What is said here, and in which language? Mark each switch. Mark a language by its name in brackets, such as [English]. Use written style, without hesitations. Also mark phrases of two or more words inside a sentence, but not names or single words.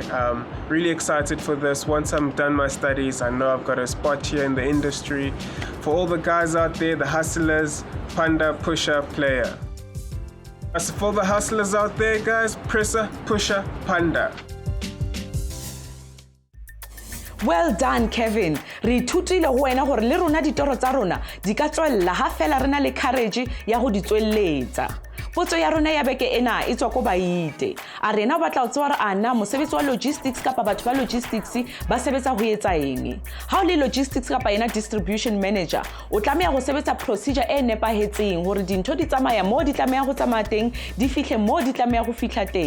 [English] Really excited for this. Once I'm done my studies, I know I've got a spot here in the industry. For all the guys out there, the hustlers, panda, pusher, player. As for the hustlers out there, guys, presser, pusher, panda. Well done, Kevin. [Southern Sotho] Re ithutile ho wena hore le rona ditoro tsa rona di ka tswella ha fela re na le courage ya ho di tswelletsa. Potso ya rona ya beke ena e tswa ko baite. A rena o batla ho tseba hore ana mosebetsi wa logistics kapa batho ba logistics ba sebetsa ho etsa eng. Ha o le logistics kapa yena [English] distribution manager, [Southern Sotho] o tlameha ho sebetsa procedure e nepahetseng hore dintho di tsamaya mo di tlameha ho tsamaya teng, di fihle mo di tlameha ho fihla teng.